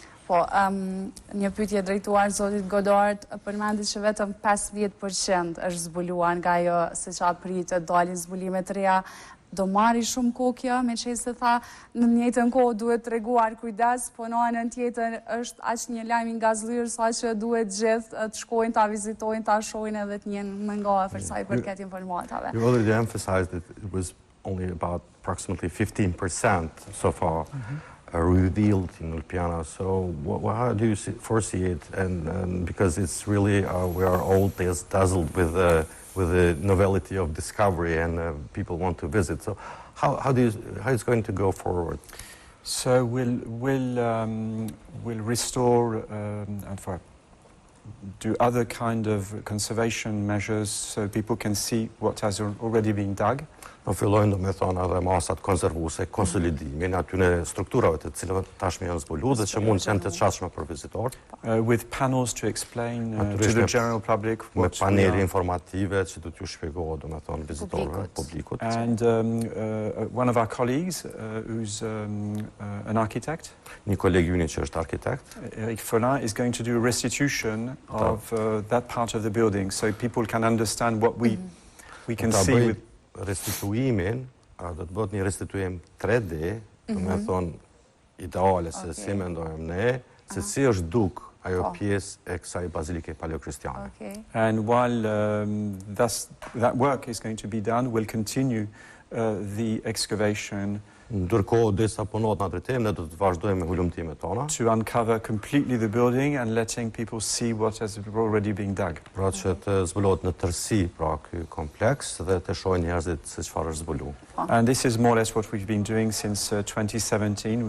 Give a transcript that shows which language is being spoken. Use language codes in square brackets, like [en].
[sq] Po, një pyetje drejtuar zotit Godart, përmendit që vetëm 50% është zbuluar nga ajo se çfarë pritet dalin zbulime të reja. Do marri shumë kohë kjo, me qenë se tha në njëjtën kohë duhet treguar kujdes, po në anën tjetër është aq një lajm i ngazllyer sa që duhet gjithë të shkojnë, ta vizitojnë, ta shohin edhe të jenë më ngafër sa i përket informatave. [en] You already emphasized that it was only about approximately 15% so far revealed in Ulpianës. So how do you foresee it? And because it's really, we are all dazzled with the novelty of discovery and people want to visit. So how is going to go forward? So we'll restore and do other kind of conservation measures so people can see what has already been dug. [sq] Në fillojnë, do me thonë, edhe masat konservuese, konsolidimin atyne strukturave të cilëve tashmë janë zbuluar dhe që mund të jenë të çarshme për vizitorë. [en] With panels to explain to the general public [sq] me panele informative që do t'ju shpjegohet, do me thonë, vizitorëve, publikut. [en] And one of our colleagues who's an architect, [sq] një koleg ynë që është arkitekt, [en] Eric Follin, is going to do a restitution of that part of the building so people can understand what we can see with [sq] restituimin, do të bëhet një restituim 3D, do me thonë ideale se si mendojmë ne, se si është duk ajo pjesë e kësaj bazilike paleokristiane. [en] And while that work is going to be done, we'll continue the excavation [sq] Ndërkohë disa punohet në drejtim, ne do të vazhdojmë me hulumtimet tona. [en] To uncover completely the building and letting people see what has already been dug. [sq] Pra që të zbulohet në tërësi pra ky kompleks dhe të shohin njerëzit se çfarë është zbuluar. [en] And this is more or less what we've been doing since 2017.